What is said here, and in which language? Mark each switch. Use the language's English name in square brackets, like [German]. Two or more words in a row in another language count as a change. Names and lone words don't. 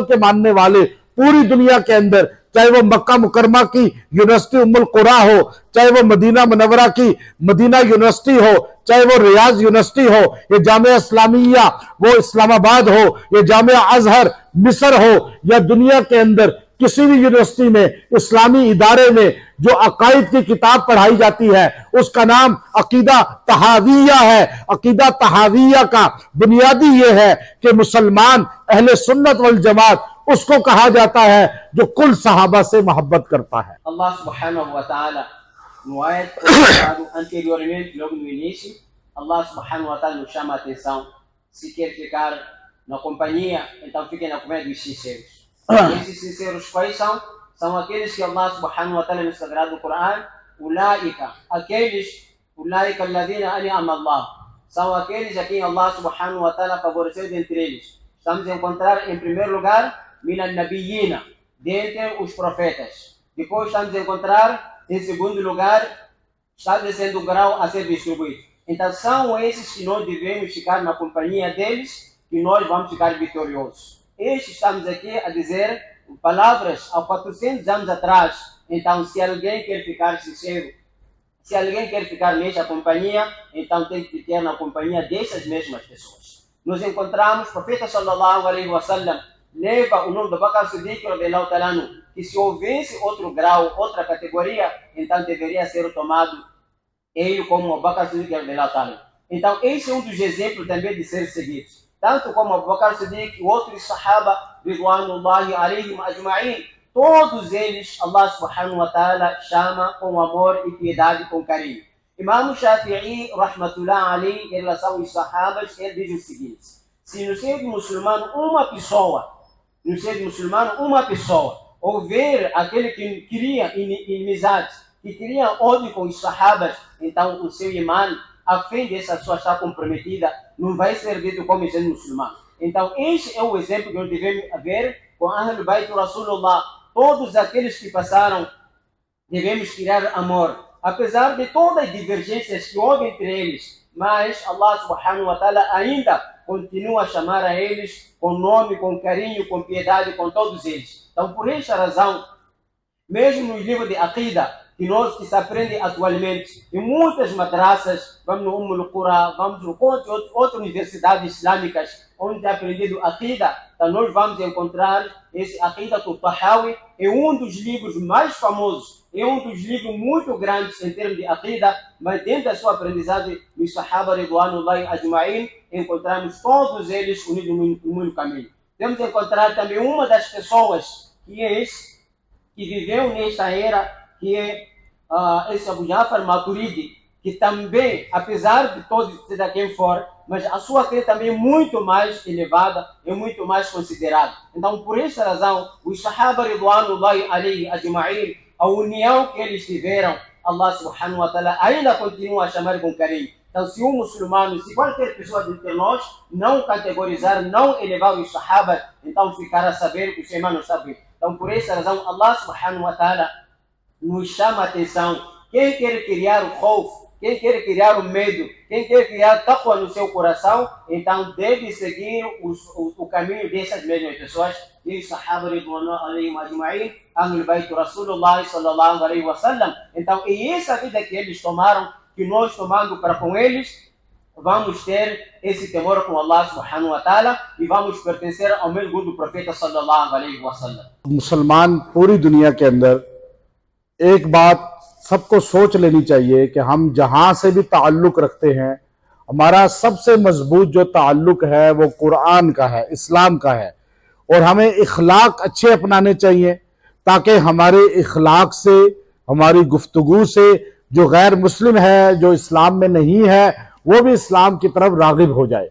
[Urdu] کے ماننے والے پوری دنیا کے اندر، چاہے وہ مکہ مکرمہ کی یونیورسٹی ام القریٰ ہو، چاہے وہ مدینہ منورہ کی مدینہ یونیورسٹی ہو، چاہے وہ ریاض یونیورسٹی ہو، یہ جامعہ اسلامیہ وہ اسلام آباد ہو، یہ جامعہ ازہر مصر ہو، یا دنیا کے اندر کسی بھی یونیورسٹی میں، اسلامی ادارے میں جو عقائد کی کتاب پڑھائی جاتی ہے، اسکا نام عقیدہ طحاویہ ہے. عقیدہ طحاویہ کا بنیادی یہ ہے کہ مسلمان اہل سنت وال جماعت اسکو کہا جاتا ہے جو کل صحابہ سے محبت کرتا ہے. [Arabic] الله سبحانه وتعالى, [Portuguese] no ayat anteriormente, logo no início, [Arabic] الله سبحانه وتعالى [Portuguese] nos chama a atenção. Se quer ficar na companhia, então fiquem na companhia dos sinceros. Esses sinceros quais são? São aqueles que [Arabic] الله سبحانه وتعالى [Portuguese] no Sagrado Corão ulaika, aqueles, [Arabic] أولئك الذين أنعم الله, [Portuguese] são aqueles a quem [Arabic] الله سبحانه وتعالى [Portuguese] favoreceu dentre eles. Estamos a encontrar em primeiro lugar [Arabic] من النبيين, [Portuguese] dentre os profetas. Depois estamos a encontrar em segundo lugar, está descendo o grau a ser distribuído. Então são esses que nós devemos ficar na companhia deles, que nós vamos ficar vitoriosos. Estes estamos aqui a dizer palavras há 400 anos atrás. Então, se alguém quer ficar sincero, se alguém quer ficar nesta companhia, então tem que ficar na companhia dessas mesmas pessoas. Nós encontramos o profeta [Arabic] صلى الله عليه وسلم [Portuguese] leva o nome do Bakr Siddiq [Arabic] رضي الله تعالى عنه, [Portuguese] que se houvesse outro grau, outra categoria, então deveria ser tomado ele como o Bakr Siddiq [Arabic] رضي الله تعالى عنه. [Portuguese] Então, esse é um dos exemplos também de ser seguidos. Tanto como Abu Bakr Siddiq e outros sahaba, [Arabic] رضوان الله عليهم أجمعين, [Portuguese] todos eles, [Arabic] الله سبحانه وتعالى [Portuguese] chama com amor e piedade, com carinho. Imam Shafi'i, [Arabic] رحمة الله عليه, [Portuguese] em relação aos sahabas, ele diz o seguinte: se no seio muçulmano uma pessoa, houver aquele que cria inimizade, que cria ódio com os sahabas, então o seu imã, a fé dessa pessoa está comprometida, não vai ser dito como sendo muçulmano. Então, este é o exemplo que nós devemos ver com [Arabic] أهل بيت رسول الله. [Portuguese] Todos aqueles que passaram, devemos criar amor. Apesar de todas as divergências que houve entre eles, mas [Arabic] الله سبحانه وتعالى [Portuguese] ainda continua a chamar a eles com nome, com carinho, com piedade, com todos eles. Então, por esta razão, mesmo no livro de Aqidah, que se aprende atualmente, em muitas madrasas, vamos no Qura, vamos no outras universidades islâmicas, onde é aprendido Aqidah, então nós vamos encontrar esse Aqidah al-Tahawi, é um dos livros mais famosos, é um dos livros muito grandes em termos de Aqidah, mas dentro da sua aprendizagem, os Sahaba [Arabic] رضوان الله أجمعين, [Portuguese] encontramos todos eles unidos no mesmo caminho. Temos encontrar também uma das pessoas que viveu nesta era, que é esse Abu Ja'far Maturidi, que também, apesar de todos seja quem for, mas a sua fé também é muito mais elevada, é muito mais considerada. Então, por essa razão, os Sahaba [Arabic] رضوان الله عليه أجمعين, [Portuguese] a união que eles tiveram, [Arabic] الله سبحانه وتعالى [Portuguese] ainda continua a chamar com carinho. Então, se um muçulmano, se qualquer pessoa de nós não categorizar, não elevar os Sahaba, então ficará a saber que o seu irmão não sabe. Então, por essa razão, [Arabic] الله سبحانه وتعالى [Portuguese] nos chama a atenção. Quem quer criar o khawf, quem quer criar o medo, quem quer criar taqwa no seu coração, então deve seguir o caminho dessas mesmas pessoas, e os Sahaba [Arabic] رضوان الله عليهم أجمعين, أهل بيت رسول الله صلى الله عليه وسلم. [Portuguese] Então, é essa vida que eles tomaram, que nós tomando para com eles, vamos ter esse temor com [Arabic] الله سبحانه وتعالى [Portuguese] e vamos pertencer ao mesmo grupo do profeta [Arabic] صلى الله عليه وسلم. [Urdu] مسلمان پوری دنیا کے اندر ایک بات سبکو سوچ لینی چاہیے کہ ہم جہاں سے بھی تعلق رکھتے ہیں، ہمارا سب سے مضبوط جو تعلق ہے وہ قرآن کا ہے، اسلام کا ہے، اور ہمیں اخلاق اچھے اپنانے چاہییں تاکہ ہمارے اخلاق سے، ہماری گفتگو سے جو غیر مسلم ہے، جو اسلام میں نہیں ہے، وہ بھی اسلام کی طرف راغب ہو جائے.